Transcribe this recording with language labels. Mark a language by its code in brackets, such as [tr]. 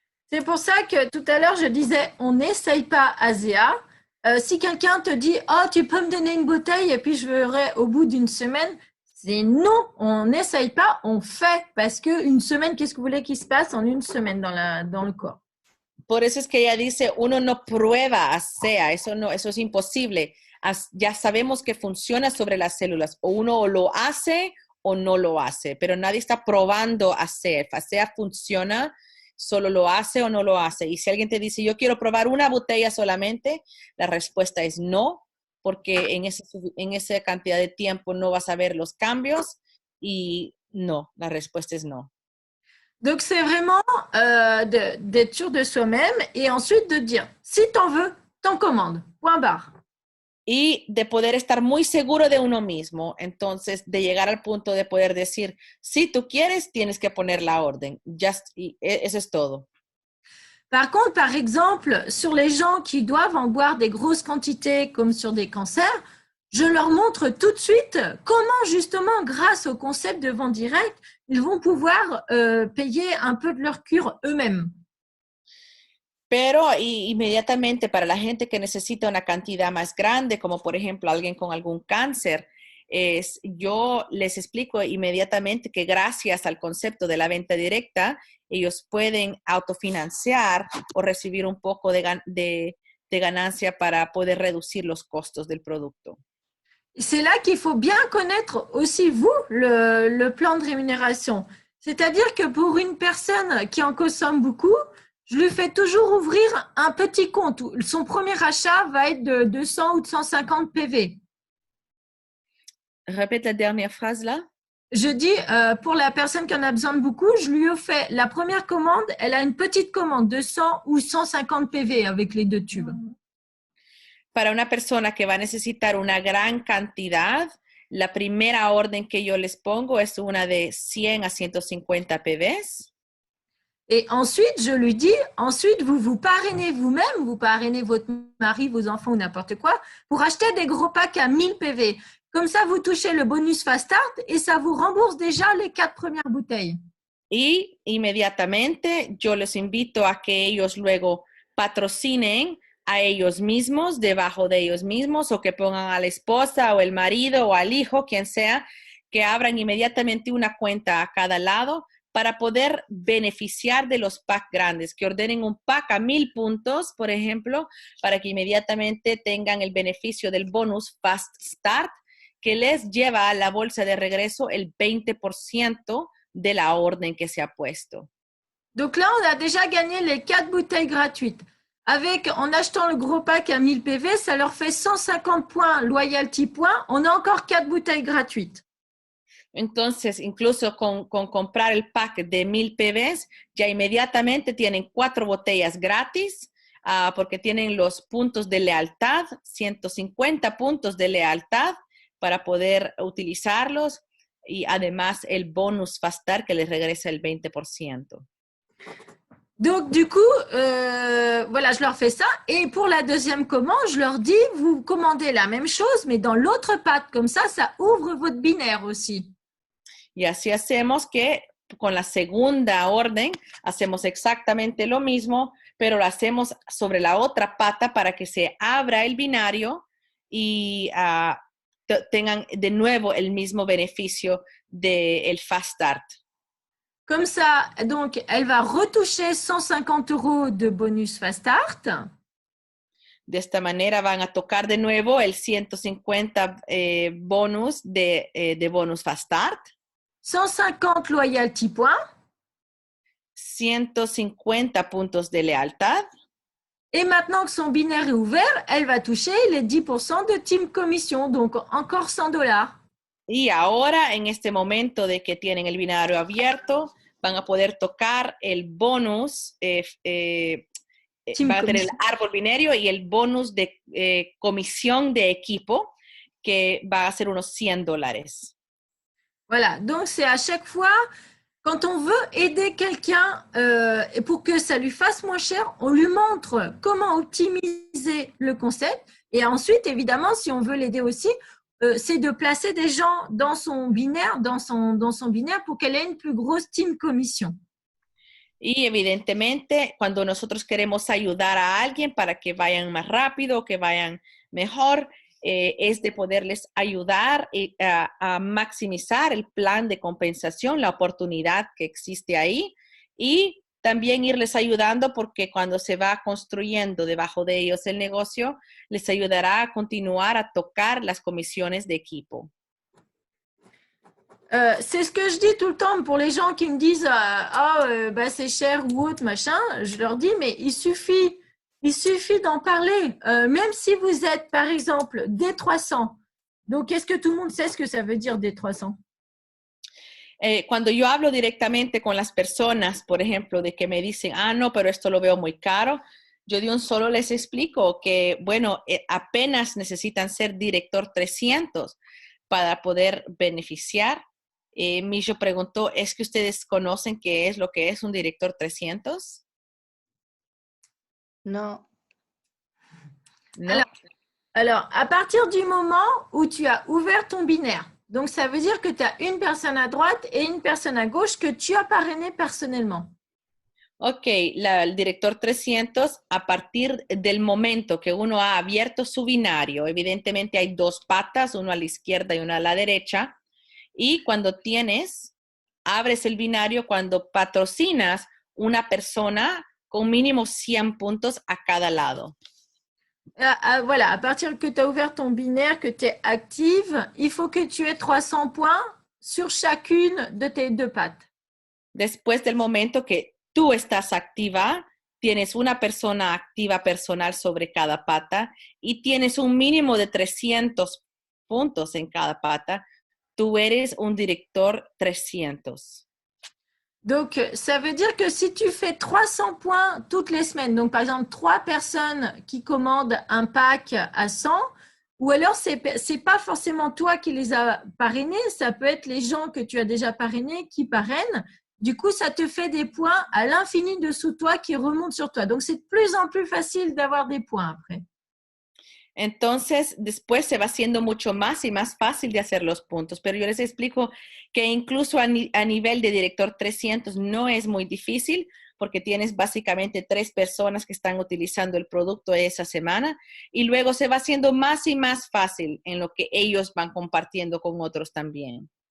[fr] C'est pour ça que tout à l'heure, je disais, on n'essaye pas ASEA. Si quelqu'un te dit « Oh, tu peux me donner une bouteille et puis je verrai au bout d'une semaine », c'est non, on n'essaye pas, on fait. Parce qu'une semaine, qu'est-ce que vous voulez qu'il se passe en une semaine dans le corps? [es] Por eso es que ella dice, uno no prueba ASEA, eso es imposible. Ya sabemos que funciona sobre las células. O uno lo hace o no lo hace, pero nadie está probando ASEA. ASEA funciona, solo lo hace o no lo hace. Y si alguien te dice, yo quiero probar una botella solamente, la respuesta es no, porque en esa cantidad de tiempo no vas a ver los cambios y no, la respuesta es no. [fr] Donc, c'est vraiment d'être sûr de soi-même et ensuite de dire, si t'en veux, t'en commandes, point barre. [es] Y de poder estar muy seguro de uno mismo, entonces de llegar al punto de poder decir, si tú quieres, tienes que poner la orden. Y eso es todo. [fr] Par contre, par exemple, sur les gens qui doivent en boire des grosses quantités comme sur des cancers, je leur montre tout de suite comment justement, grâce au concept de vente directe, ils vont pouvoir payer un peu de leur cure eux-mêmes. [es] Pero inmediatamente para la gente que necesita una cantidad más grande, como por ejemplo alguien con algún cáncer, yo les explico inmediatamente que gracias al concepto de la venta directa, ellos pueden autofinanciar o recibir un poco de ganancia para poder reducir los costos del producto. [fr] C'est là qu'il faut bien connaître aussi, vous, le plan de rémunération. C'est-à-dire que pour une personne qui en consomme beaucoup, je lui fais toujours ouvrir un petit compte. Son premier achat va être de 200 ou de 150 PV. Répète la dernière phrase là. Je dis, pour la personne qui en a besoin de beaucoup, je lui fais la première commande, elle a une petite commande de 100 ou 150 PV avec les deux tubes. [es] para una persona que va a necesitar una gran cantidad, la primera orden que yo les pongo es una de 100 a 150 PVs. [fr] Et ensuite, je lui dis, ensuite, vous parrainez vous-même, vous parrainez votre mari, vos enfants ou n'importe quoi, pour acheter des gros packs à 1000 PV. Comme ça, vous touchez le bonus Fast Start et ça vous rembourse déjà les 4 premières bouteilles. [es] Y inmediatamente yo les invito a que ellos luego patrocinen a ellos mismos, debajo de ellos mismos, o que pongan a la esposa o el marido o al hijo, quien sea, que abran inmediatamente una cuenta a cada lado para poder beneficiar de los packs grandes, que ordenen un pack a 1000 puntos, por ejemplo, para que inmediatamente tengan el beneficio del bonus Fast Start, que les lleva a la bolsa de regreso el 20% de la orden que se ha puesto. [fr] Donc là, on a déjà gagné les 4 bouteilles gratuites. En achetant le gros pack à 1000 PV, ça leur fait 150 points loyalty points. On a encore 4 bouteilles gratuites. [es] Entonces, incluso con comprar el pack de 1000 PVs, ya inmediatamente tienen 4 botellas gratis, porque tienen los puntos de lealtad, 150 puntos de lealtad para poder utilizarlos, y además el bonus Fast Start que les regresa el 20%. [fr] Donc, du coup, voilà, je leur fais ça. Et pour la deuxième commande, je leur dis, vous commandez la même chose, mais dans l'autre pack. Comme ça ouvre votre binaire aussi. [es] Y así hacemos que con la segunda orden hacemos exactamente lo mismo, pero lo hacemos sobre la otra pata para que se abra el binario y tengan de nuevo el mismo beneficio del Fast Start. [fr] Comme ça, donc, elle va retoucher 150 € de bonus Fast Start. [es] De esta manera van a tocar de nuevo el 150 bonus de bonus Fast Start. [en] 150 loyalty points. [es] 150 puntos de lealtad. [fr] Et maintenant que son binaire est ouvert, elle va toucher les 10% de team commission, donc encore 100 $. [es] Y ahora, en este momento de que tienen el binario abierto, van a poder tocar el bonus, van a tener el árbol binario y el bonus de comisión de equipo, que va a ser unos $100. [fr] Voilà, donc c'est à chaque fois, quand on veut aider quelqu'un pour que ça lui fasse moins cher, on lui montre comment optimiser le concept. Et ensuite, évidemment, si on veut l'aider aussi, c'est de placer des gens dans son binaire, pour qu'elle ait une plus grosse team commission. [es] Y evidentemente, cuando nosotros queremos ayudar a alguien para que vayan más rápido, que vayan mejor, es de poderles ayudar a maximizar el plan de compensación, la oportunidad que existe ahí, y también irles ayudando porque cuando se va construyendo debajo de ellos el negocio, les ayudará a continuar a tocar las comisiones de equipo. [fr] C'est ce que je dis tout le temps pour les gens qui me disent c'est cher ou autre, machin. Je leur dis, mais il suffit d'en parler. Même si vous êtes, par exemple, D300. Donc, est-ce que tout le monde sait ce que ça veut dire D300? [es] Cuando yo hablo directamente con las personas, por ejemplo, de que me dicen, no, pero esto lo veo muy caro, yo de un solo les explico que, bueno, apenas necesitan ser director 300 para poder beneficiar. Millo preguntó, ¿es que ustedes conocen qué es lo que es un director 300? No. No. [fr] Alors, à partir du moment où tu as ouvert ton binaire, donc ça veut dire que tu as une personne à droite et une personne à gauche que tu as parrainé personnellement. [es] Ok, el director 300, a partir del momento que uno ha abierto su binario, evidentemente hay 2 patas, uno a la izquierda y una a la derecha, y cuando abres el binario, cuando patrocinas una persona con mínimo 100 puntos a cada lado. [fr] Voilà, à partir que tu as ouvert ton binaire, que tu es active, il faut que tu aies 300 points sur chacune de tes 2 pattes. [es] Después del momento que tú estás activa, tienes una persona activa personal sobre cada pata y tienes un mínimo de 300 puntos en cada pata, tú eres un director 300. [fr] Donc, ça veut dire que si tu fais 300 points toutes les semaines, donc par exemple 3 personnes qui commandent un pack à 100, ou alors c'est pas forcément toi qui les as parrainés, ça peut être les gens que tu as déjà parrainés qui parrainent. Du coup, ça te fait des points à l'infini dessous toi qui remontent sur toi. Donc, c'est de plus en plus facile d'avoir des points après. [es] Entonces, después se va haciendo mucho más y más fácil de hacer los puntos. Pero yo les explico que incluso a nivel de director 300 no es muy difícil porque tienes básicamente 3 personas que están utilizando el producto esa semana y luego se va haciendo más y más fácil en lo que ellos van compartiendo con otros también.